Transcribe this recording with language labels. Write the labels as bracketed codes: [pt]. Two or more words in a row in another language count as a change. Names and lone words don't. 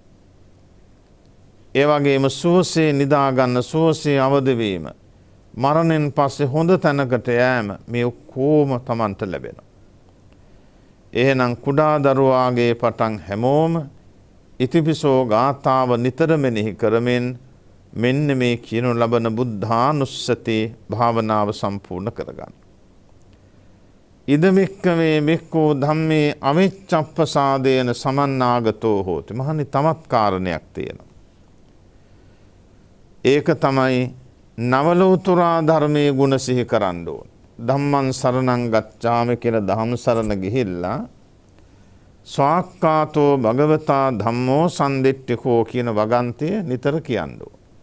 [si] ඒ වගේම සුවසේ නිදා ගන්න සුවසේ අවදි වීම මරණයෙන් පස්සේ හොඳ තැනකට යෑම මේ ඔක්කොම Tamanට ලැබෙනවා. එහෙනම් කුඩා දරුවාගේ පටන් හැමෝම ඉතිපිසෝ ගාථාව නිතර මෙනෙහි කරමින් මෙන්න මේ කියනු ලබන බුද්ධානුස්සති භාවනාව සම්පූර්ණ කරගන්න. [pi] ඉදමික්කමේ බික්කෝ ධම්මේ අවිච්ඡප්පසාදේන සමන්නාගතෝ හෝති. [si] මහනි තවත් කාරණයක් තියෙනවා. ඒක තමයි නවලෝතුරා ධර්මයේ ගුණ සිහි කරන්න ඕන. [pi] ධම්මං සරණං ගච්ඡාමි [si] කියලා ධම්ම සරණ ගිහිල්ලා [pi] ස්වාක්කාතෝ භගවතා ධම්මෝ සම්දිට්ඨිකෝ [si] කියන වගන්තිය නිතර කියන්න ඕන.